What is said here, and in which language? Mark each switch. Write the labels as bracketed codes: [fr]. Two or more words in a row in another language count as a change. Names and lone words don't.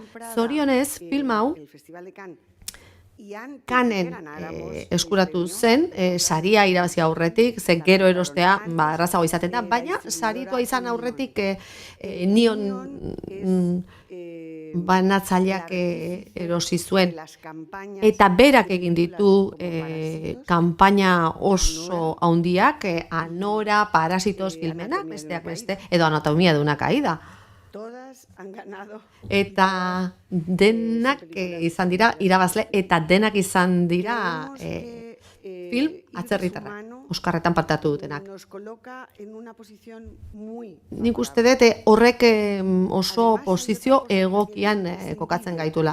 [eu] Zorionez, film hau Cannes eskuratu zen, saria irabazi aurretik, ze gero erostea errazago izaten da, baina saritua izan aurretik Nion banatzaileak erosi zuen. Eta berak egin ditu kanpaina oso handiak, Anora, Parasitos filmenak, besteak beste, edo Anatomía de una caída. Eta denak izan dira irabazle, eta denak izan dira film atzerritarrak, Oskarretan partatu dutenak. Nik uste dut horrek oso posizio egokian kokatzen gaitula.